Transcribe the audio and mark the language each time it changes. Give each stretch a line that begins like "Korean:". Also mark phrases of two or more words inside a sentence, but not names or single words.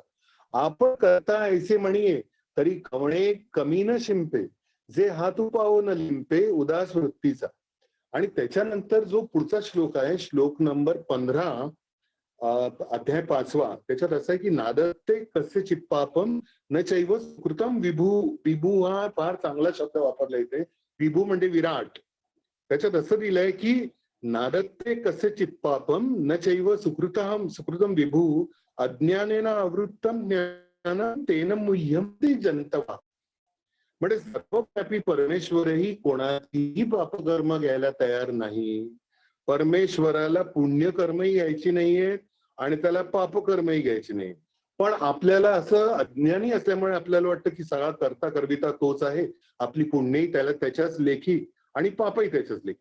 Marathi: आपण करता ऐसे म्हणिये तरी कवणे कमी न शिंपे जे हातू पाहून लिंपे उदास वृत्तीचा. आणि त्याच्यानंतर जो पुढचा श्लोक आहे, श्लोक नंबर 15, अध्याय 5, त्याच्यात असं आहे की
Sanskrit: नादत्ते कसे चित्पापम न चैव सुकृतम विभू.
Marathi: विभू हा फार चांगला शब्द वापरला इथे. विभू म्हणजे विराट. त्याच्यात असं दिलंय की
Sanskrit: नादत्ते कसे चित्पापम न चैव सुकृतम विभू अज्ञानेन आवृत्तम ज्ञानं तेन मुह्यन्ति जन्तवा.
Marathi: म्हणजे सर्वव्यापी परमेश्वरही कोणाचीही पापकर्म घ्यायला तयार नाही. परमेश्वराला पुण्यकर्मही घ्यायची नाहीयेत आणि त्याला पापकर्मही घ्यायची नाही. पण आपल्याला असं अज्ञानी असल्यामुळे आपल्याला वाटतं की सगळा करता करविता तोच आहे, आपली पुण्यही त्याच्याच लेखी आणि पापही त्याच्याच लेखी.